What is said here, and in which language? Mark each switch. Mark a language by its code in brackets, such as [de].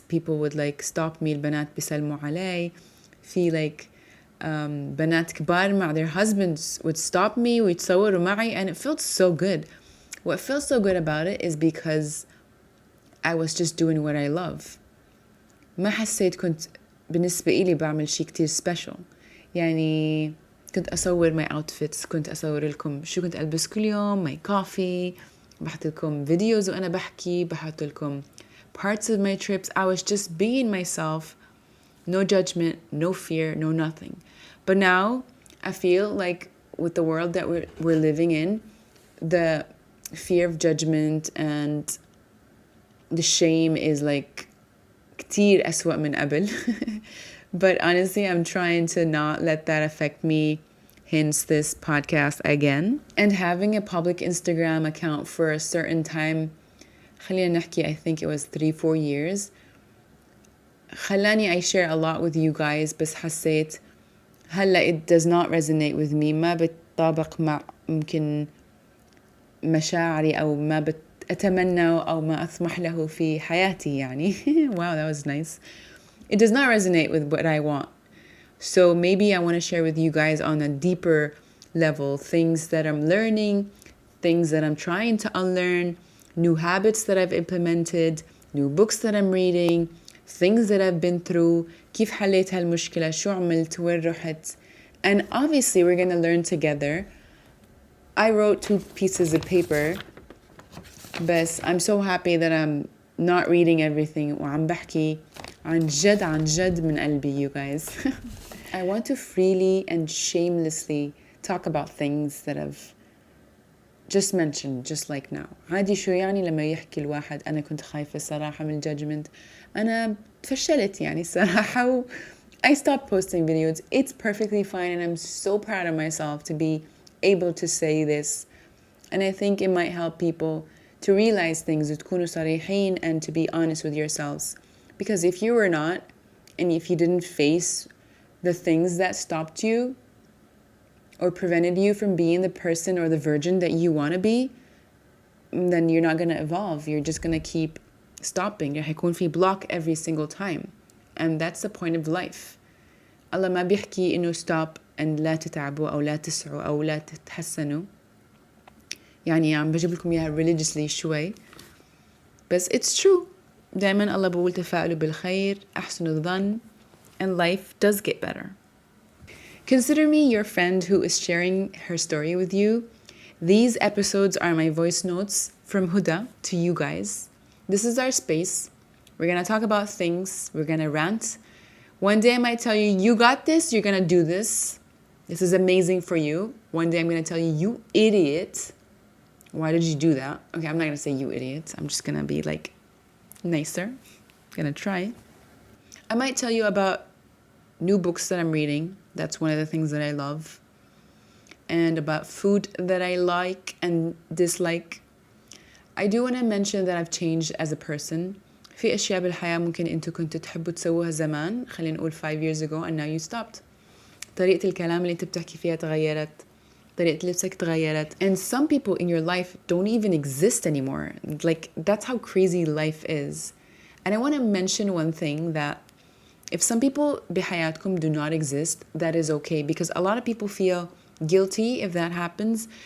[en] People would like stop me. [ar] البنات بيسلموا علي. في [en] like [ar] بنات كبار مع [en] their husbands would stop me [ar] ويتصوروا معي, [en] and it felt so good. What felt so good about it is because I was just doing what I love. [ar] ما حسيت كنت بالنسبة إلي بعمل شيء كتير special. يعني كنت أصور [en] my outfits, [ar] كنت أصور لكم شو كنت ألبس كل يوم, [en] my coffee, [ar] بحط لكم videos وأنا بحكي, بحط لكم [en] parts of my trips. I was just being myself, no judgment, no fear, no nothing. But now I feel like with the world that we're living in, the fear of judgment and the shame is like [ar] كتير أسوأ من قبل. [en] But honestly, I'm trying to not let that affect me, hence this podcast again. And having a public Instagram account for a certain time, [ar] خلينا نحكي, [en] I think it was 3-4 years, [ar] خلاني [en] I share a lot with you guys, [ar] بس حسيت هلا [en] it does not resonate with me. [ar] ما بتطابق مع ممكن مشاعري أو ما أتمنى أو ما أطمح له في حياتي يعني. [en] Wow, that was nice. It does not resonate with what I want. So maybe I want to share with you guys on a deeper level things that I'm learning, things that I'm trying to unlearn, new habits that I've implemented, new books that I'm reading, things that I've been through, [ar] كيف حليت هالمشكلة, شو عملت, وين رحت. [en] And obviously we're going to learn together. I wrote 2 pieces of paper, but I'm so happy that I'm not reading everything [ar] وعم بحكي عن جد من قلبي, [en] you guys. I want to freely and shamelessly talk about things that I've just mentioned, just like now. [ar] عادي شو يعني لما يحكي الواحد أنا كنت خايفة صراحة من judgment. أنا فشلت يعني صراحة. [en] I stopped posting videos. It's perfectly fine, and I'm so proud of myself to be able to say this. And I think it might help people to realize things [ar] وتكونوا صريحين [en] and to be honest with yourselves. Because if you were not, and if you didn't face the things that stopped you or prevented you from being the person or the virgin that you want to be, then you're not going to evolve. You're just going to keep stopping. [ar] هيكون في [en] block every single time. And that's the point of life. [ar] Allah ما بيحكي إنه [en] stop and [ar] لا تتعبوا أو لا تسعوا أو لا تتحسنوا. يعني عم بجيب لكم إياها religiously شوي. بس [en] it's true. [ar] دائما الله بقول تفاءلوا بالخير, أحسنوا الظن, [en] and life does get better. Consider me your friend who is sharing her story with you. These episodes are my voice notes from Huda to you guys. This is our space. We're going to talk about things. We're going to rant. One day I might tell you, you got this. You're going to do this. This is amazing for you. One day I'm going to tell you, you idiot. Why did you do that? Okay, I'm not going to say you idiot. I'm just going to be like nicer. Going to try. I might tell you about new books that I'm reading. That's one of the things that I love. And about food that I like and dislike. I do want to mention that I've changed as a person. [ar] في أشياء بالحياة ممكن أنتوا كنتوا تحبوا تسووها زمان, خلينا نقول [en] 5 years ago, and now you stopped. [ar] طريقة الكلام اللي أنت بتحكي فيها تغيرت. طريقة لبسك تغيرت. [en] And some people in your life don't even exist anymore. Like, that's how crazy life is. And I want to mention one thing, that if some people [ar] بحياتكم [en] do not exist, that is okay, because a lot of people feel guilty if that happens.